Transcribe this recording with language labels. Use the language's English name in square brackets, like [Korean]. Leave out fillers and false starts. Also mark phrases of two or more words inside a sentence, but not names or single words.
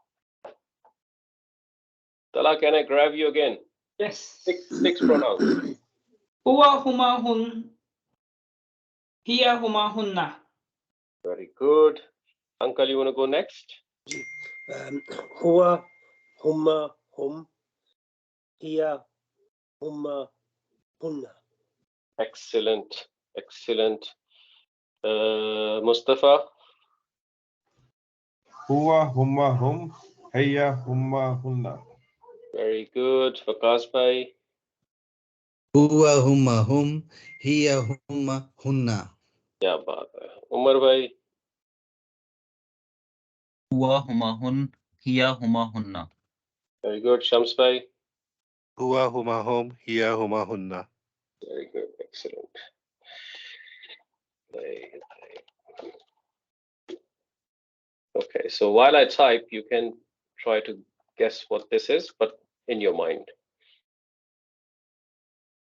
[English] Tala, can I grab you again? yes. Six pronouns. [Arabic] هو هما هم هي هما, hunna. [English] Very good. Uncle, you want to go next? [Arabic] هو هما هم. هي هما هن. [English] Excellent. Excellent. Mustafa? [Arabic] هو هما هم هي هما هن. [English] Very good. Vikas Bhai? [Arabic] هو هما هم هي هما هن. [Hindi] क्या बात है. Umar Bhai? [Arabic] هو هما هن هي هما هن. [English] Very good. Shams Bhai? [Arabic] هو هما هم هي هما, hunna. [English] Very good. Excellent. Okay, so while I type, you can try to guess what this is, but in your mind.